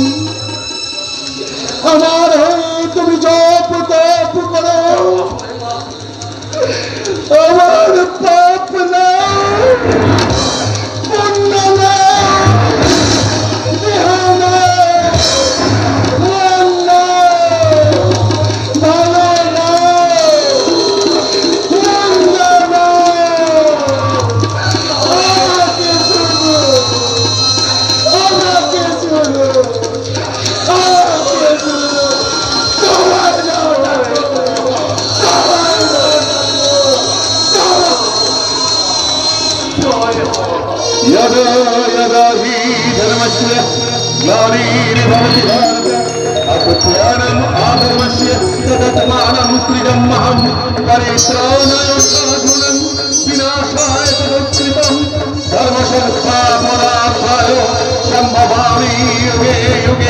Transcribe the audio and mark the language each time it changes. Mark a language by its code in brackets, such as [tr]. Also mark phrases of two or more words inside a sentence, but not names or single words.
[bn] আমার হয়ে তুমি জপ তপ করো, আমার পাপ না পুণ্য না দেহ না মন না ভালো না মন্দ না। আমাকে শোনো, আমাকে শোনো, আমাকে শোনো। তোমার নাও ঠাকুর, তোমার নাও [sa] यदा यदा हि धर्मस्य ग्लानिर्भवति भारत अकुत्यानम् आगमस्य तदात्मानं सृजमहं परित्राणाय साधूनां विनाशाय तदुत्कृतं धर्मसंस्थापनार्थाय सम्भवामि युगे युगे।